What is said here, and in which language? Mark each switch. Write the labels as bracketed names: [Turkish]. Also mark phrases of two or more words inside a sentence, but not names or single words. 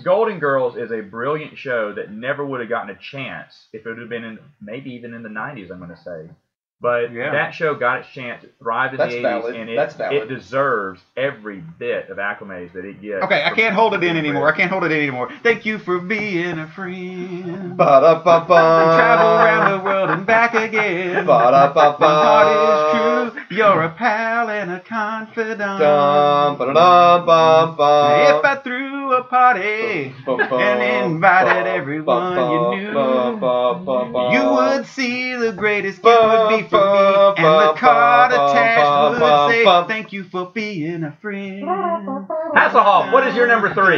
[English] Golden Girls is a brilliant show that never would have gotten a chance if it would have been maybe even in the 90s, I'm going to say. But that show got its chance. It thrived in the 80s, and it deserves every bit of acclimates that it gets. Okay, I can't hold it in anymore. Thank you for being a friend. Ba-da-ba-ba. Travel around the world and back again. Ba-da-ba-ba. My heart is true. You're a pal and a confidant. Ba-da-ba-ba. If I threw a party and invited everyone you knew, you would see the greatest gift would be for me, and the card attached would say, thank you for being a friend. Hasselhoff, what is your number 3?